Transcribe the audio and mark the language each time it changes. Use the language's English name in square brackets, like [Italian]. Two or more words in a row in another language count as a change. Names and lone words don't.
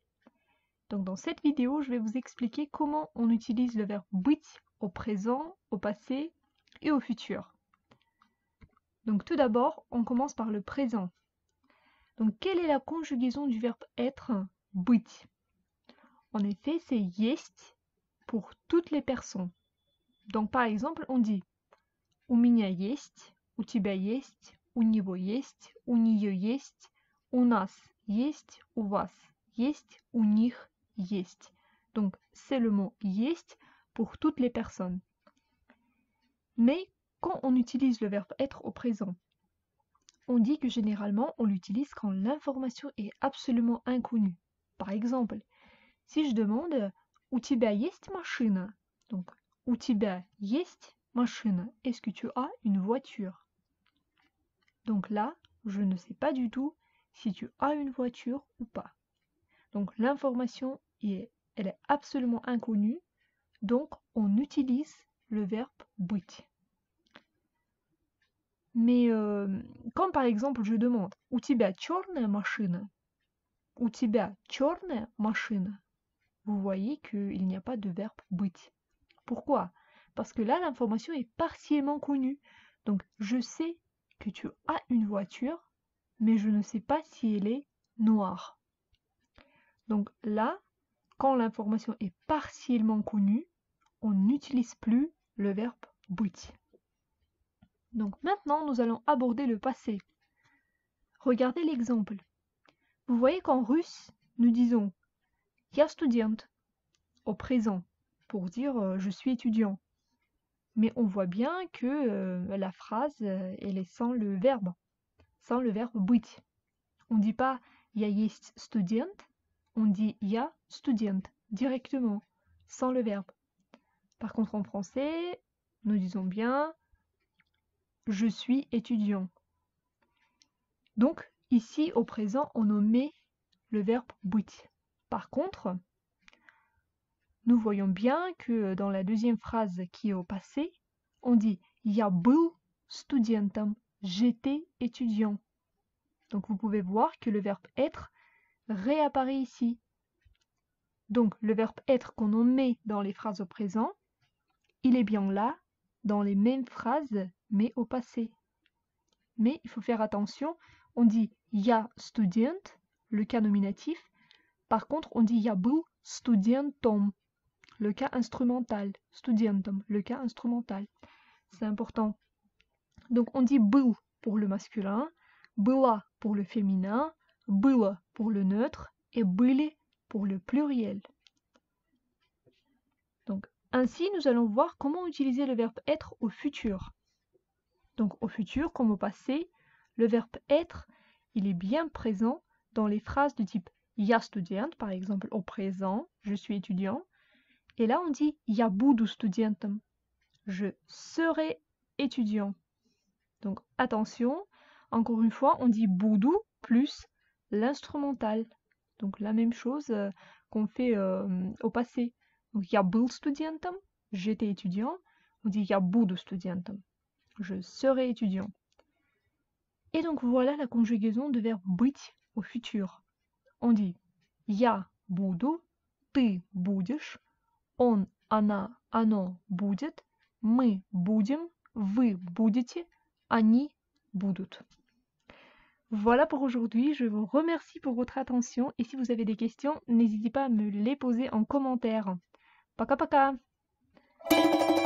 [French] Donc dans cette vidéo, je vais vous expliquer comment on utilise le verbe быть au présent, au passé et au futur. Donc tout d'abord, on commence par le présent. Donc quelle est la conjugaison du verbe être, быть? En effet, c'est есть pour toutes les personnes. Donc par exemple, on dit [Russian] у меня есть, у тебя есть, у него есть, у нее есть, у нас есть, у вас есть, у них есть. [French] Donc c'est le mot есть pour toutes les personnes. Mais quand on utilise le verbe être au présent, on dit que généralement on l'utilise quand l'information est absolument inconnue. Par exemple, si je demande [Russian] у тебя есть машина? Donc у тебя есть машина? [French] Est-ce que tu as une voiture? Donc là, je ne sais pas du tout si tu as une voiture ou pas. Donc l'information elle est absolument inconnue, donc on utilise le verbe быть. Mais quand par exemple je demande [Russian] у тебя черная машина? У тебя черная машина? [French] Vous voyez qu'il n'y a pas de verbe быть. Pourquoi? Parce que là l'information est partiellement connue. Donc je sais que tu as une voiture, mais je ne sais pas si elle est noire. Donc là, quand l'information est partiellement connue, on n'utilise plus le verbe быть. Donc maintenant, nous allons aborder le passé. Regardez l'exemple. Vous voyez qu'en russe, nous disons [Russian] я студент [French] au présent pour dire je suis étudiant. Mais on voit bien que la phrase elle est sans le verbe быть. On ne dit pas [Russian] я есть студент, [French] on dit [Russian] я студент [French] directement, sans le verbe. Par contre en français, nous disons bien je suis étudiant. Donc ici au présent, on omet le verbe быть. Par contre, nous voyons bien que dans la deuxième phrase qui est au passé, on dit [Russian] я был студентом, [French] j'étais étudiant. Donc vous pouvez voir que le verbe être réapparaît ici. Donc le verbe être qu'on omet dans les phrases au présent, il est bien là dans les mêmes phrases mais au passé. Mais il faut faire attention, on dit [Russian] я студент, [French] le cas nominatif. Par contre, on dit [Russian] я был студентом, [French] le cas instrumental. Студентом, le cas instrumental. C'est important. Donc on dit был pour le masculin, была pour le féminin, было pour le neutre et были pour le pluriel. Donc ainsi, nous allons voir comment utiliser le verbe être au futur. Donc au futur, comme au passé, le verbe être, il est bien présent dans les phrases de type [Russian] я студент, [French] par exemple au présent, je suis étudiant. Et là, on dit [Russian] я буду студентом, [French] je serai étudiant. Donc attention, encore une fois, on dit буду plus l'instrumental. Donc la même chose qu'on fait au passé. [Russian] Donc я был студентом, [French] j'étais étudiant. On dit [Russian] я буду студентом, [French] je serai étudiant. Et donc voilà la conjugaison de verbe быть au futur. On dit [Russian] я буду, ты будешь, он, она, оно будет, мы будем, вы будете, они будут. [French] Voilà pour aujourd'hui, je vous remercie pour votre attention et si vous avez des questions, n'hésitez pas à me les poser en commentaire. [Russian] Пока-пока!